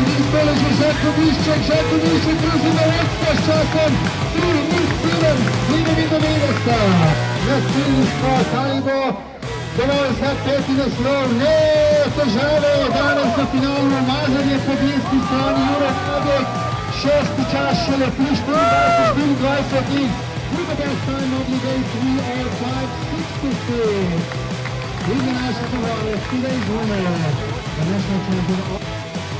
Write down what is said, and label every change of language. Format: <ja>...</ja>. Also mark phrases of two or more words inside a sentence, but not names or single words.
<sl>Beleži Žakovišček druži na vodstvo s časom 3:07:97. Naslednji skok, ali bo dovolj za peti naslov? Ne, težave je danes na finalno umazanje po desni strani Jure Kadek. Šesti čas šele 3:24:24.</sl> <en>With the best time of the day, 3:05:66. These are national awards, today's winner, the national champion of</en>